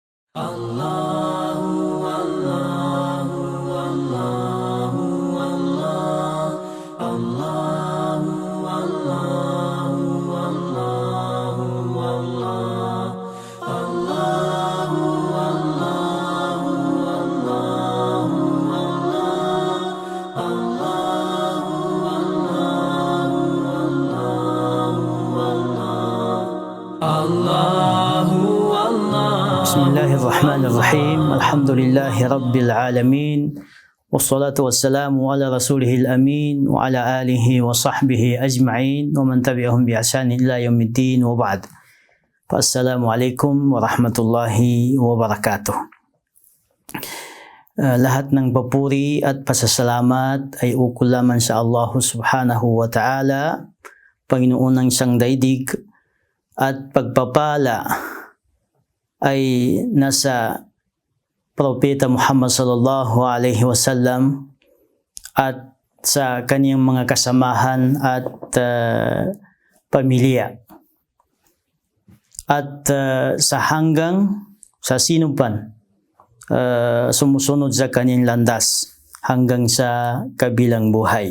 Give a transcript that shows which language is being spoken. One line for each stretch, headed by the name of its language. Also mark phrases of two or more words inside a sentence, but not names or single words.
Arabic: الله الله الله الله الله الله الله الله الله الله الله الله الله الله الله الله. بسم الله الرحمن الرحيم. الحمد لله رب العالمين. والصلاة والسلام على رسوله الأمين وعلى آله وصحبه أجمعين ومن تبعهم بإحسان إلى يوم الدين وبعد. السلام عليكم ورحمة الله وبركاته.
Filipino: Lahat ng papuri at pasasalamat ay ukol lamang sa Allah
Arabic: سبحانه وتعالى,
Filipino: Panginoon ng siyang daigdig, at pagpapala ay nasa Propeta Muhammad
Arabic: صلى الله عليه وسلم
Filipino: at sa kaniyang mga kasamahan at pamilya. At sa hanggang sa sinupan sumusunod sa kaniyang landas hanggang sa kabilang buhay.